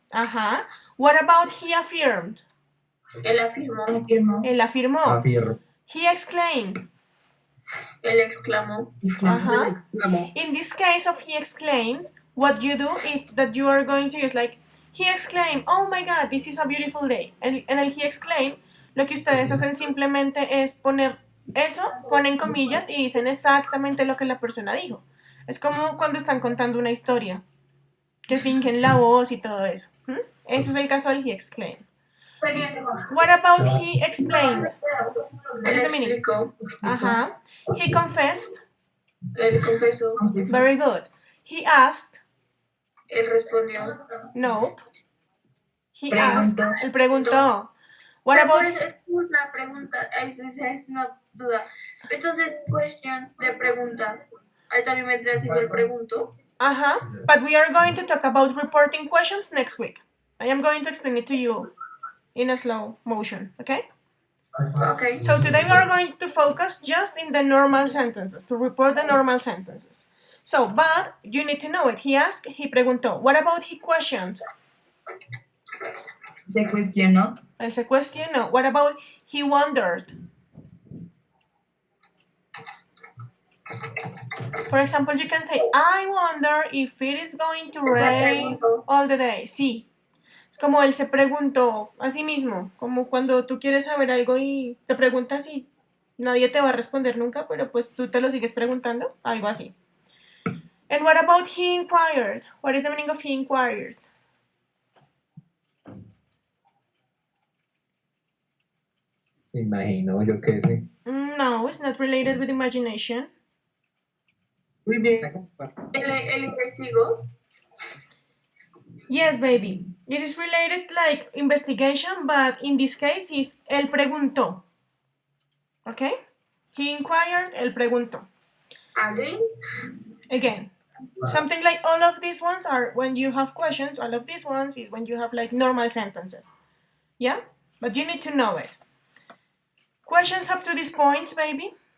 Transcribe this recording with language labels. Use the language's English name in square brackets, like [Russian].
[English] Ajá. What about he affirmed? [Spanish] Él afirmó. Él afirmó. Afirma. [English] He exclaimed. [Spanish] Él exclamó. Ajá. [English] In this case of he exclaimed, what you do if that you are going to use like he exclaimed, oh my god, this is a beautiful day. [Spanish] En el he exclaimed, lo que ustedes hacen simplemente es poner eso, ponen comillas y dicen exactamente lo que la persona dijo. Es como cuando están contando una historia, que fingen la voz y todo eso. Ese es el caso del he exclaimed. [English] What about he explained? What is the meaning? Ajá. He confessed. [Spanish] Él confesó. [English] Very good. He asked. [Spanish] Él respondió. [English] Nope. He asked. Él preguntó. What about... [Spanish] Es una pregunta, es una duda. Entonces, question de pregunta. Ahí también vendría siendo el pregunto. Ajá. [English] But we are going to talk about reporting questions next week. I am going to explain it to you in a slow motion, okay? Okay. So today we are going to focus just in the normal sentences, to report the normal sentences. So, but you need to know it. He asked, he preguntó. What about he questioned? [Spanish] Se cuestionó. [English] Él se cuestionó. What about he wondered? For example, you can say, I wonder if it is going to rain all the day. Sí. [Spanish] Es como él se preguntó a sí mismo, como cuando tú quieres saber algo y te preguntas y nadie te va a responder nunca, pero pues tú te lo sigues preguntando, algo así. [English] And what about he inquired? What is the meaning of he inquired? [Spanish] Imagino yo que sí. [English] No, it's not related with imagination. [Spanish] Muy bien. ¿El investigó? [English] Yes, baby. It is related like investigation, but in this case is él preguntó. Okay? He inquired, él preguntó. Again, something like all of these ones are when you have questions, all of these ones is when you have like normal sentences. Yeah? But you need to know it. Questions up to these points, baby?